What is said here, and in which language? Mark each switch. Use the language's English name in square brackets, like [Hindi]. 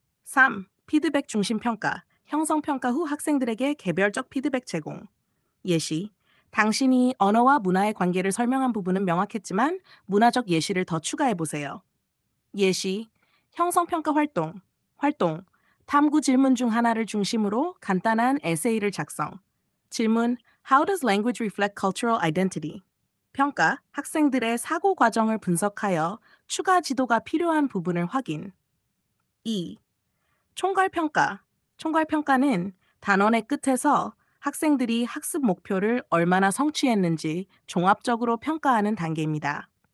[Korean] 3. 피드백 중심 평가, 형성 평가 후 학생들에게 개별적 피드백 제공. 예시. 당신이 언어와 문화의 관계를 설명한 부분은 명확했지만 문화적 예시를 더 추가해 보세요. 예시. 형성평가 활동. 활동. 탐구 질문 중 하나를 중심으로 간단한 에세이를 작성. 질문. [English] How does language reflect cultural identity? [Korean] 평가. 학생들의 사고 과정을 분석하여 추가 지도가 필요한 부분을 확인. 2. 총괄평가. 총괄평가는 단원의 끝에서 학생들이 학습 목표를 얼마나 성취했는지 종합적으로 평가하는 단계입니다.